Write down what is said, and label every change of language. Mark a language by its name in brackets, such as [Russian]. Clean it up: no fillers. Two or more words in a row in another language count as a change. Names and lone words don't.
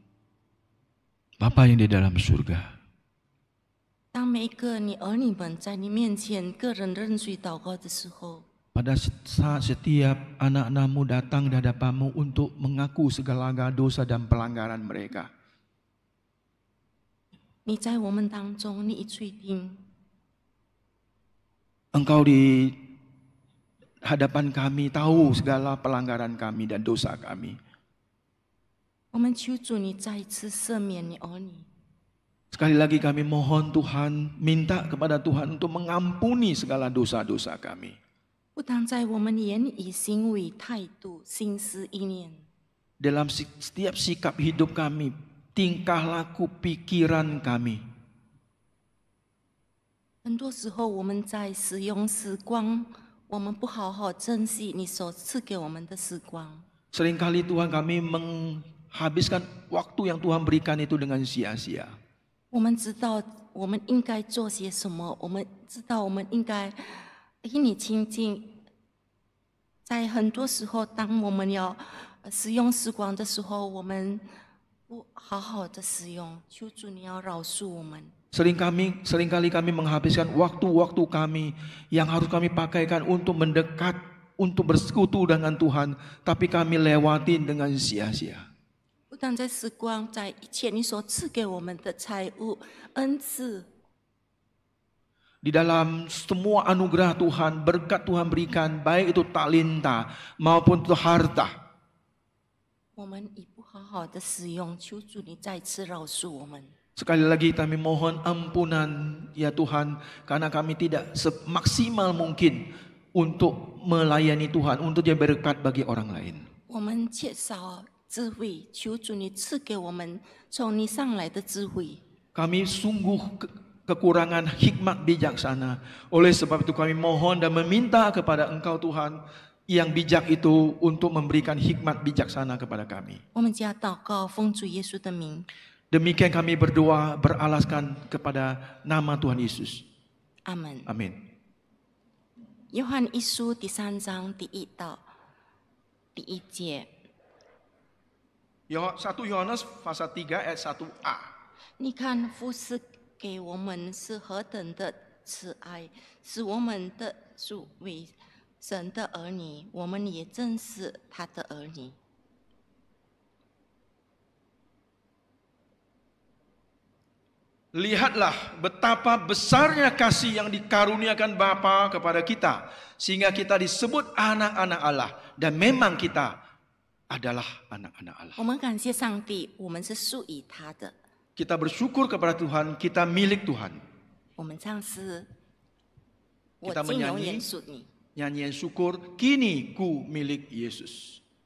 [Indonesian] Bapa yang di dalam surga, [Chinese] 当每一个你儿女们在你面前个人认罪祷告的时候， [Indonesian] pada saat setiap anak-anakmu datang di hadapanmu untuk mengaku segala dosa dan pelanggaran mereka, [Chinese] 你在我们当中，你已垂听， [Indonesian] Engkau di hadapan kami tahu segala pelanggaran kami dan dosa kami. [Chinese] 我们求主你再一次赦免你儿女。 [Indonesian] Sekali lagi kami mohon Tuhan, minta kepada Tuhan untuk mengampuni segala dosa-dosa kami. [Chinese] 不单在我们言语、行为、态度、心思、意念， [Indonesian] Dalam setiap sikap hidup kami, tingkah laku pikiran kami. [Chinese] 很多时候我们在使用时光，我们不好好珍惜你所赐给我们的时光。 [Indonesian] Seringkali Tuhan kami menghabiskan waktu yang Tuhan berikan itu dengan sia-sia. [Chinese] 我们知道我们应该做些什么，我们知道我们应该与你亲近。在很多时候，当我们要使用时光的时候，我们不好好的使用，求主你要饶恕我们。 [Indonesian] Seringkali kami menghabiskan waktu-waktu kami yang harus kami pakaikan untuk mendekat, untuk bersekutu dengan Tuhan, tapi kami lewatin dengan sia-sia. [Chinese] 不但在时光，在一切你所赐给我们的财物、恩赐， [Indonesian] Di dalam semua anugerah Tuhan, berkat Tuhan berikan, baik itu talenta maupun itu harta. [Chinese] 我们已不好好的使用，求主你再次饶恕我们。 [Indonesian] Sekali lagi kami mohon ampunan ya Tuhan, karena kami tidak semaksimal mungkin untuk melayani Tuhan, untuk jadi berkat bagi orang lain. [Chinese] 我们缺少智慧，求主你赐给我们从你上来的智慧。 [Indonesian] Kami sungguh kekurangan hikmat bijaksana. Oleh sebab itu kami mohon dan meminta kepada Engkau Tuhan yang bijak itu untuk memberikan hikmat bijaksana kepada kami. [Chinese] 我们家祷告，奉主耶稣的名， [Indonesian] Demikian kami berdoa beralaskan kepada nama Tuhan Yesus. [Chinese] 阿门。 [Indonesian] Amin. [Chinese] 约翰一书第3章第1到第1节， [Indonesian] 1 Yohanes pasal 3 ayat 1a. [Chinese] 你看父是给我们是何等的慈爱，使我们的主为神的儿女，我们也正是他的儿女。 [Indonesian] Lihatlah betapa besarnya kasih yang dikaruniakan Bapa kepada kita, sehingga kita disebut anak-anak Allah, dan memang kita adalah anak-anak Allah. [Chinese] 我们感谢上帝，我们是属于他的。 [Indonesian] Kita bersyukur kepada Tuhan, kita milik Tuhan. [Chinese] 我们唱诗，我 [Indonesian] Kita [Chinese] 今永 [Indonesian] menyanyi [Chinese] 远属你。 [Indonesian] nyanyian syukur, kini ku milik Yesus.